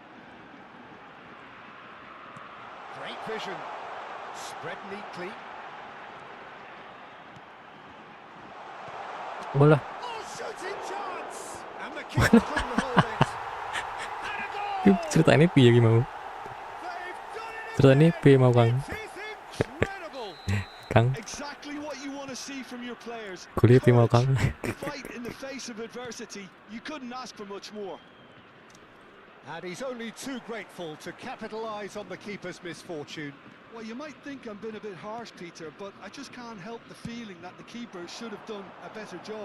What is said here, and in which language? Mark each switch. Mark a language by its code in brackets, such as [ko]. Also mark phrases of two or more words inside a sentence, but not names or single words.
[en] Great vision. Spread neatly. [id] Bola. [en] Oh, shooting chance! And the keeper couldn't hold it. And a goal! [jv] Ceritanya piye iki mau? [en] They've done it [jv] Ceritanya [en] again! [jv] piye mau, Kang? [en] It is incredible! [jv] Kang, [en] Exactly what you want to see from your players. [jv] kuliah piye mau, Kang? [en] Courage, fight in the face of adversity. You couldn't ask for much more. And he's only too grateful to capitalise on the keeper's misfortune. Well, you might think I'm being a bit harsh, Peter, but I just can't help the feeling that the keeper should have done a better job.